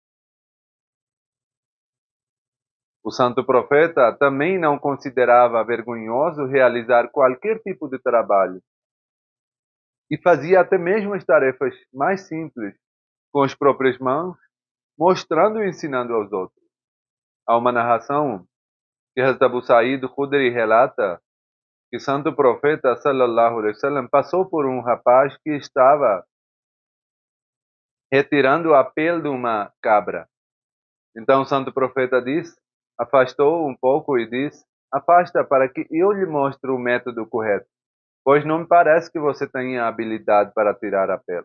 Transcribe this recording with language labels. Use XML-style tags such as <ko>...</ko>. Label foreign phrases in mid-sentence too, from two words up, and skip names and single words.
<pt>O santo profeta também não considerava vergonhoso realizar qualquer tipo de trabalho. E fazia até mesmo as tarefas mais simples com as próprias mãos, mostrando e ensinando aos outros. Há uma narração que Hazrat Abu Sa'id Khudri relata que o santo profeta</pt> <ar>صلى الله عليه وسلم</ar> <pt>passou por um rapaz que estava retirando a pele de uma cabra. Então o santo profeta afastou um pouco e disse: afasta para que eu lhe mostre o método correto, pois não me parece que você tenha habilidade para tirar a pele.</pt>